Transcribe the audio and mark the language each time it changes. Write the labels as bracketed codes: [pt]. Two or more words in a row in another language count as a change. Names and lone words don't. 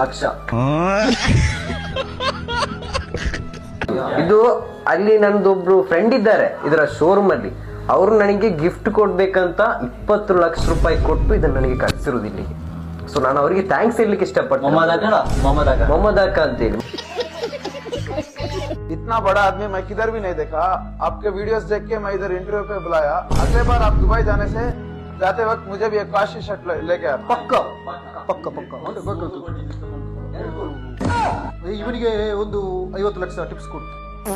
[kn] ಇದು ಅಲ್ಲಿ ನಂದೊಬ್ರು ಫ್ರೆಂಡ್ ಇದ್ದಾರೆ ಇದರ ಶೋರೂಮ್ ಅಲ್ಲಿ. ಅವರು ನನಗೆ ಗಿಫ್ಟ್ ಕೊಡ್ಬೇಕಂತ 20 ಲಕ್ಷ ರೂಪಾಯಿ ಕೊಟ್ಟು ಇದನ್ನ ನನಗೆ ಕಳಿಸಿರೋದು ಇಲ್ಲಿಗೆ. ಸೊ ನಾನು ಅವರಿಗೆ ಥ್ಯಾಂಕ್ಸ್ ಹೇಳಲಿಕ್ಕೆ ಇಷ್ಟಪಡ್ತೀನಿ. ಮೊಹಮ್ಮದ್ ಅಕ್ಕ ಅಂತೇಳಿ. [hi] इतना बड़ा आदमी मैं किधर भी नहीं देखा. आपके वीडियोस देख के मैं इधर इंटरव्यू पे बुलाया. अगले बार आप दुबई जाते वक्त मुझे भी एक काशी शर्ट लेके आया. [kn] ಪಕ್ಕ ಇವನಿಗೆ ಒಂದು 50 ಲಕ್ಷ ಟಿಪ್ಸ್ ಕೊಡು.